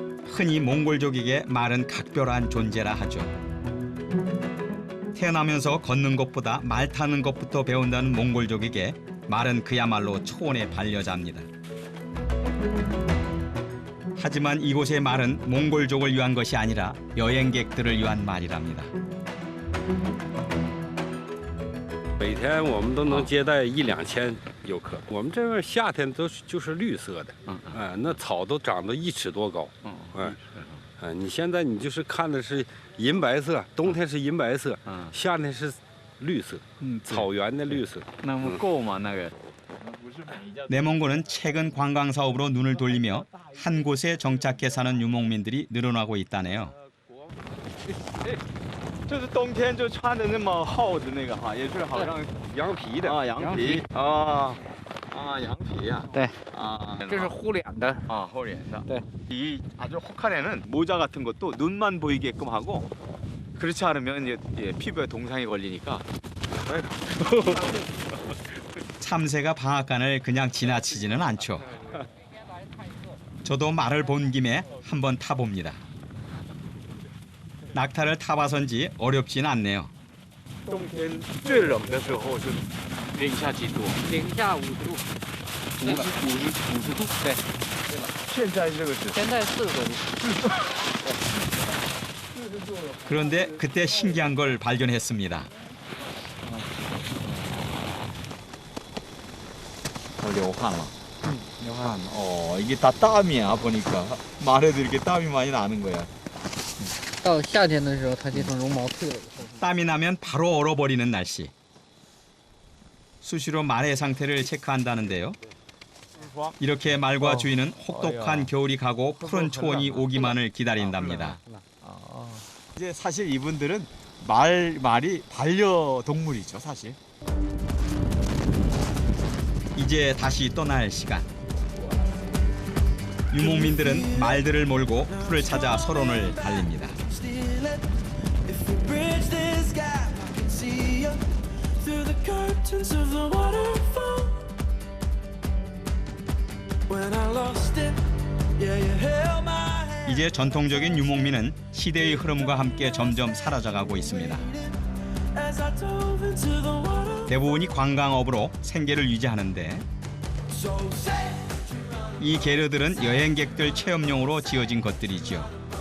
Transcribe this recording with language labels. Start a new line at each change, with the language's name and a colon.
Korean: 흔히 몽골족에게 말은 각별한 존재라 하죠. 태어나면서 걷는 것보다 말 타는 것부터 배운다는 몽골족에게 말은 그야말로 초원의 반려자입니다. 하지만 이곳의 말은 몽골족을 위한 것이 아니라 여행객들을 위한 말이랍니다.
Chinese: 每天我们都能接待1、2千游客。我们这边夏天就是绿色的，那草都长到1尺多高，你现在你就是看的是银白色，冬天是银白色，夏天是绿色，草原的绿色。那么够吗？那个？
Korean: 내몽고는 최근 관광 사업으로 눈을 돌리며 한 곳에 정착해 사는 유목민들이 늘어나고 있다네요.
Chinese: 就是冬天就穿的那么厚的那个哈，也是好像羊皮的啊，羊皮啊啊，羊皮呀，对啊，这是护脸的。
Korean: 아, 허리에다. 네. 이 아주 혹한에는 모자 같은 것도 눈만 보이게끔 하고 그렇지 않으면 이제 피부에 동상이 걸리니까. 참새가 방앗간을 그냥 지나치지는 않죠. 저도 말을 본 김에 한번 타봅니다. 낙타를 타봐선지 어렵진 않네요.
Chinese: 冬天最冷的时候是零下几度？零下5度， 50度。对。现在这个是现在40度。
Korean: 그런데 그때 신기한 걸 발견했습니다.
Chinese: 流汗了。流汗.
Korean: 이게 다 땀이야 보니까. 말에도 이렇게 땀이 많이 나는 거야.
Chinese: 到夏天的时候，它这层绒毛退了以后，
Korean: 땀이 나면 바로 얼어버리는 날씨. 수시로 말의 상태를 체크한다는데요. 이렇게 말과 주인은 혹독한 겨울이 가고 푸른 초원이 오기만을 기다린답니다. 이제 사실 이분들은 말이 반려동물이죠 사실. 이제 다시 떠날 시간. 유목민들은 말들을 몰고 풀을 찾아 소론을 달립니다.
English: If we bridge this gap, I can see you through fountains of the waterfall. When I lost it, yeah, you held my hand.
Korean: 이제 전통적인 유목민은 시대의 흐름과 함께 점점 사라져가고 있습니다.
English: As I dove into the water.
Korean: 대부분이 관광업으로 생계를 유지하는데
English: So say,
Korean: 이 계르들은 여행객들 체험용으로 지어진 것들이지요.